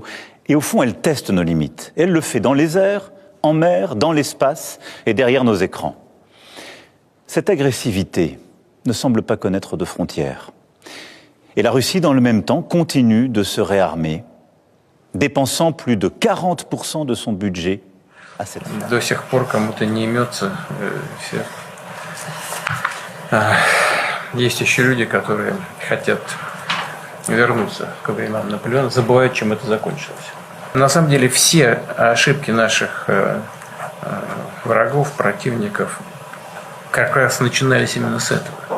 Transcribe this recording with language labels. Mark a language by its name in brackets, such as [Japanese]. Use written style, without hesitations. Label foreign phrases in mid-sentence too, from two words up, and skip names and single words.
[French] Et au fond, elle teste nos limites. Elle le fait dans les airs, en mer, dans l'espace et derrière nos écrans. Cette agressivité ne semble pas connaître de frontières. Et la Russie, dans le même temps, continue de se réarmer, dépensant plus de 40% de son budget à cette fin. [Russian] До сих пор кому-то не имется. Есть еще люди, которые хотят вернуться к временам Наполеона, забывают, чем это закончилось. На самом деле все ошибки наших врагов, противников как раз начинались именно с этого.